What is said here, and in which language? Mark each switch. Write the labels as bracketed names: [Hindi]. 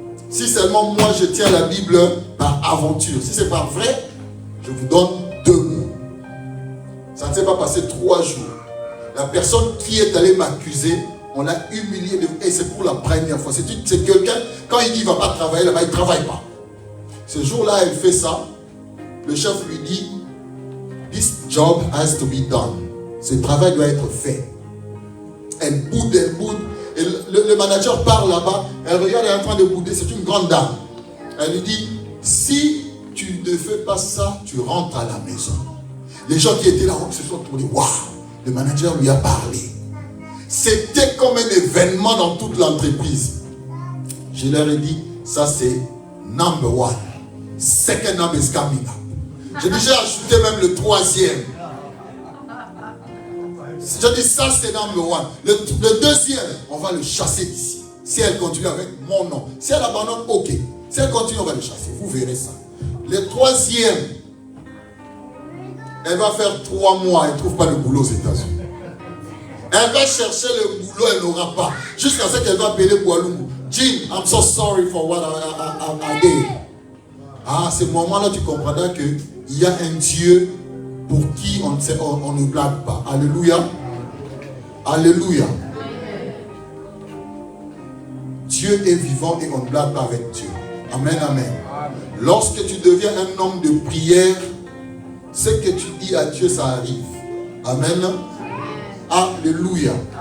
[French] Si seulement moi je tiens la Bible par aventure, si c'est pas vrai, je vous donne 2 mois. Ça ne s'est pas passé 3 jours. La personne qui est allée m'accuser, on l'a humilié. Et c'est pour la première fois. C'est quelqu'un, quand il dit qu'il ne va pas travailler là-bas, il ne travaille pas. Ce jour-là, elle fait ça. Le chef lui dit, [English] this job has to be done. [French] Ce travail doit être fait. Elle boude, elle boude. Et le manager part là-bas. Elle regarde, elle est en train de bouder. C'est une grande dame. Elle lui dit, si tu ne fais pas ça, tu rentres à la maison. Les gens qui étaient là se sont tournés. Waouh, le manager lui a parlé. C'était comme un événement dans toute l'entreprise. Je leur ai dit, ça c'est [English] number 1. Second number is coming up. [French] J'ai déjà ajouté même le 3e. Je dis ça c'est [English] number 1. [French] Le 2e, on va le chasser d'ici. Si elle continue avec mon nom. Si elle abandonne, ok. Si elle continue, on va le chasser. Vous verrez ça. Le 3e, elle va faire 3 mois. Elle ne trouve pas le boulot aux États-Unis. Elle va chercher le boulot, elle n'aura pas. Jusqu'à ce qu'elle va appeler Boalungu. [English] Jim, I'm so sorry for what I did. [French] À ce moment-là, tu comprendras qu'il y a un Dieu pour qui on ne blague pas. Alléluia. Alléluia. Dieu est vivant et on ne blague pas avec Dieu. Amen, amen. Lorsque tu deviens un homme de prière, ce que tu dis à Dieu, ça arrive. Amen. Alléluia.